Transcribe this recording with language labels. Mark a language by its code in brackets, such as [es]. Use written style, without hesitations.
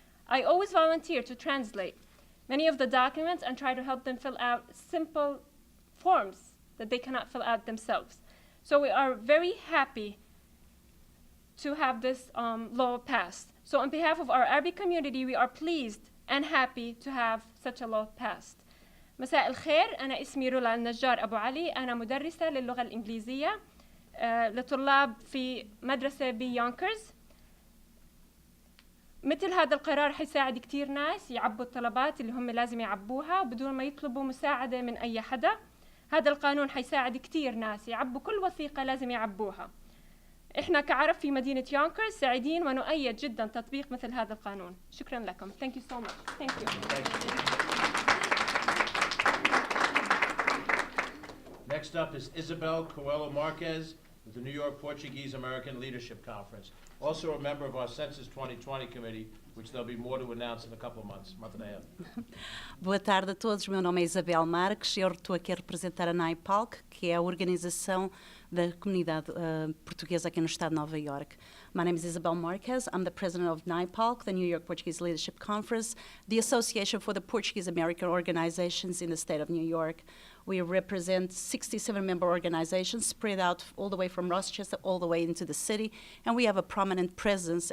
[en] I always volunteer to translate many of the documents and try to help them fill out simple forms that they cannot fill out themselves. So we are very happy to have this law passed. So on behalf of our Arabic community, we are pleased and happy to have such a law passed. [ar] مساء الخير، أنا اسمي رولا النجار أبو علي، أنا مدرسة للغة الإنجليزية لطلاب في مدرسة بيونكرز. مثل هذا القرار حيساعد كتير ناس يعبوا الطلبات اللي هم لازم يعبوها بدون ما يطلبوا مساعدة من أي حدا. هذا القانون حيساعد كتير ناس يعبوا كل وثيقة لازم يعبوها. إحنا كعرب في مدينة يونكرز سعيدين ونؤيد جدا تطبيق مثل هذا القانون. شكرا لكم. [en] Thank you so much. Thank you. Next up is Isabel Coelho Marquez with the New York Portuguese American Leadership Conference, also a member of our Census 2020 committee, which there'll be more to announce in a couple of months, month and a half. [pt] Boa tarde a todos, meu nome é Isabel Marques, eu estou aqui a representar a NAIPALC, que é a organização da comunidade portuguesa aqui no estado de Nova York. [en] My name is Isabel Marquez. I'm the president of NAIPALC, the New York Portuguese Leadership Conference, the Association for the Portuguese American Organizations in the state of New York. We represent 67 member organizations spread out all the way from Westchester all the way into the city, and we have a prominent presence.